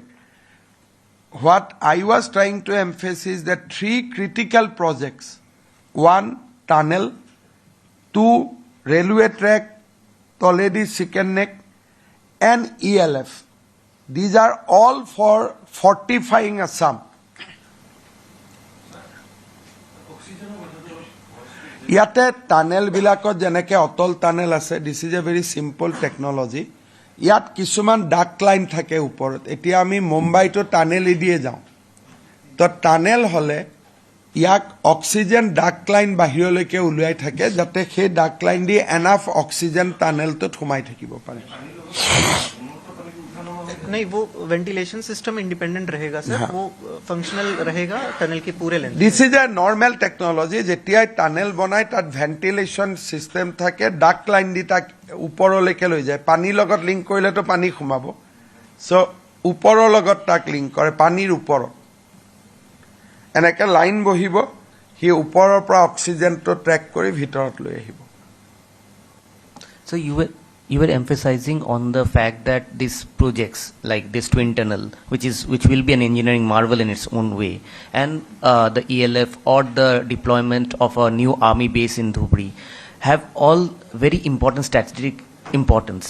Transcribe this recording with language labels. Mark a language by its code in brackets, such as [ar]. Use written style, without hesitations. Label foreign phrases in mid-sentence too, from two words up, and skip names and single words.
[en] What I was trying to emphasize that 3 critical projects: 1, tunnel; 2, railway track, Toledi chicken neck, and ELF. These are all for fortifying Assam. [as] ইয়াত টানেল বিলাকত যেনেকৈ অটল টানেল আছে, [en] this is a very simple technology. [as] ইয়াত কিছুমান [en] duct line [as] থাকে ওপৰত। এতিয়া আমি মুম্বাইটো টানেল দিয়ে যাওঁ, তো টানেল হলে ইয়াক [en] oxygen duct line [as] বাহিৰলৈকে উলিয়াই থাকে, যাতে সেই [en] duct line [as] দি [en] enough oxygen [as] টানেলটোত সোমাই থাকিব পাৰে। [hi] नहीं, वो [en] ventilation system [hi] इंडिपेंडेंट रहेगा सर, वो फंक्शनल रहेगा टनल के पूरे लेंथ। [en] this is a normal technology. [as] যেতিয়া টানেল বনায় তাত [en] ventilation system [as] থাকে, [en] duct line [as] দি তাক ওপৰলৈকে লৈ যায়। পানীৰ লগত লিংক কৰিলে তো পানী সোমাব, সো ওপৰৰ লগত তাক লিংক কৰে, পানীৰ ওপৰত এনেকে লাইন বহিব, সি ওপৰৰ পৰা অক্সিজেনটো ট্ৰেক কৰি ভিতৰত লৈ আহিব। [en] So you were emphasizing on the fact that these projects like this twin tunnel, which will be an engineering marvel in its own way, and the ELF or the deployment of a new army base in Dhubri have all very important strategic importance.